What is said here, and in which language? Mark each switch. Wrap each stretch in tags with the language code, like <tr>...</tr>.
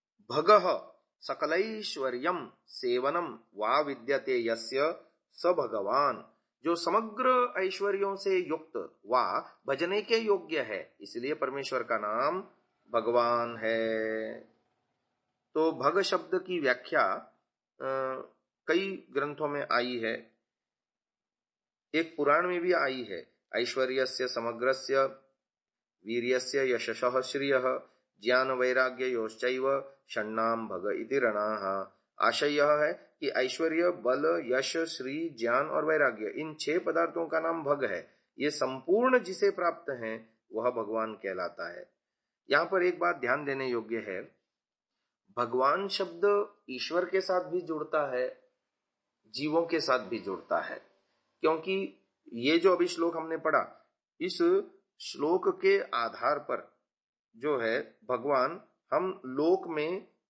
<sa>भगः सकलैश्वर्यम सेवनम वा विद्यते यस्य स भगवान,</sa> <hi>जो समग्र ऐश्वर्यों से युक्त वा भजने के योग्य है, इसलिए परमेश्वर का नाम भगवान है। तो भग शब्द की व्याख्या कई ग्रंथों में आई है, एक पुराण में भी आई है।</hi> <sa>ऐश्वर्यस्य समग्रस्य वीर्यस्य यशसः श्रियः ज्ञान वैराग्य योश्चैव षण्णाम भग इति रणः।</sa> <hi>आशय यह है कि ऐश्वर्य, बल, यश, श्री, ज्ञान और वैराग्य, इन 6 पदार्थों का नाम भग है। ये संपूर्ण जिसे प्राप्त हैं वह भगवान कहलाता है। यहाँ पर एक बात ध्यान देने योग्य है, भगवान शब्द ईश्वर के साथ भी जुड़ता है, जीवों के साथ भी जुड़ता है, क्योंकि ये जो अभी श्लोक हमने पढ़ा, इस श्लोक के आधार पर जो है भगवान हम लोक में</hi>